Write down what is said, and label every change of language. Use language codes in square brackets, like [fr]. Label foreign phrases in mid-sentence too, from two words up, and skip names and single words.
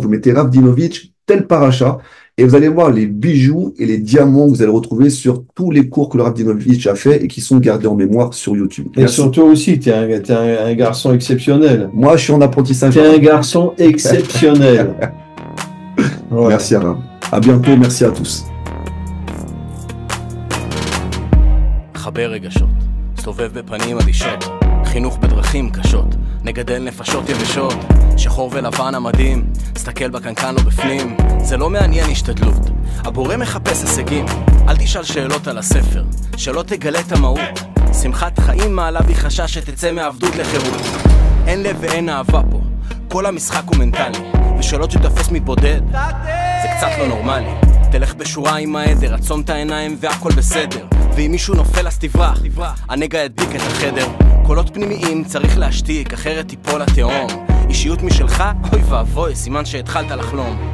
[fr] Vous mettez Rav Dinovitch, tel paracha, et vous allez voir les bijoux et les diamants que vous allez retrouver sur tous les cours que le Rav Dinovitch a fait et qui sont gardés en mémoire sur YouTube. Et surtout aussi, tu es un garçon exceptionnel. Moi, je suis en apprentissage. Tu es un garçon exceptionnel. Ouais. Merci, Arav. À bientôt. Merci à tous. [he] חבר רגשות, סובב בפנים אדישות, חינוך בדרכים קשות, נגדל נפשות יבשות, שחור ולבן המדהים, סתכל בקנקן לא בפנים, זה לא מעניין השתדלות, הבורא מחפש הישגים, אל תשאל שאלות על הספר, שלא תגלה את המהות, שמחת חיים מעלה בי חשש שתצא מעבדות לחירות, אין לב ואין אהבה פה, כל המשחק הוא מנטלי, ושלא תתפס מתבודד, זה קצת לא נורמלי, תלך בשורה עם העדר, עצום את העיניים והכל בסדר, ואם מישהו נופל אז תברח, הנגע ידביק את החדר, קולות פנימיים צריך להשתיק, אחרת תיפול לתהום, אישיות משלך, אוי ואבוי, סימן שהתחלת לחלום.